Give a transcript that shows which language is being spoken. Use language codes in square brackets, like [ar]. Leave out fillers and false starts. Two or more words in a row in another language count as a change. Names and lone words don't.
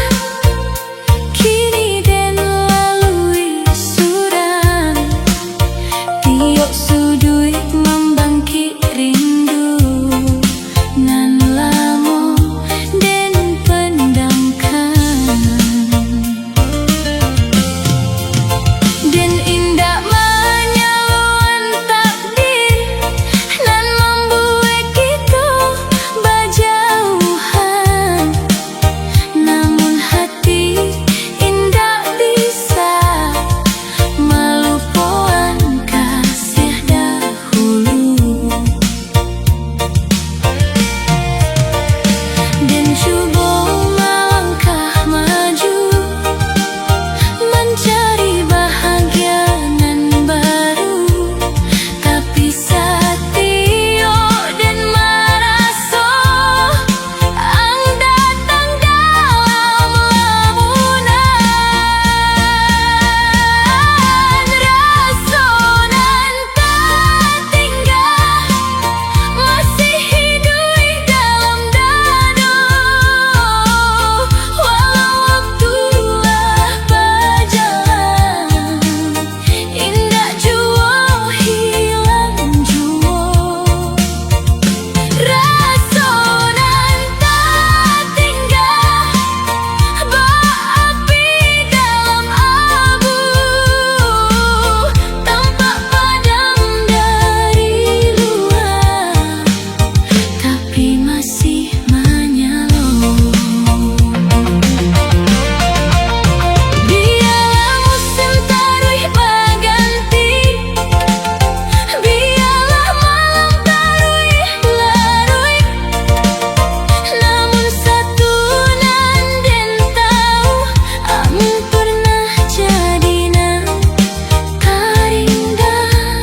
[id] kini dan lalui sudah, tiok sudut membangkit rindu nan lama dan pendamkan, dan indah menyaluan takdir nan membuat kita berjauhan, namun hati indah bisa melupakan kasih dahulu. Dan coba melangkah maju mencari bahagia nan baru, tapi setia dan merasa ang datang dalam lamunan. Rasa nan tak tinggal masih hidup dalam dadu, walau waktu lah berjalan, indah jua hilang jua. Rasa nan tak tinggal berapi dalam abu, tampak padam dari luar, tapi masih menyala. Biarlah musim taruh berganti, biarlah malam taruh larut, namun satu [min] nan den tahu, [id] ang pernah jadi nan terindah.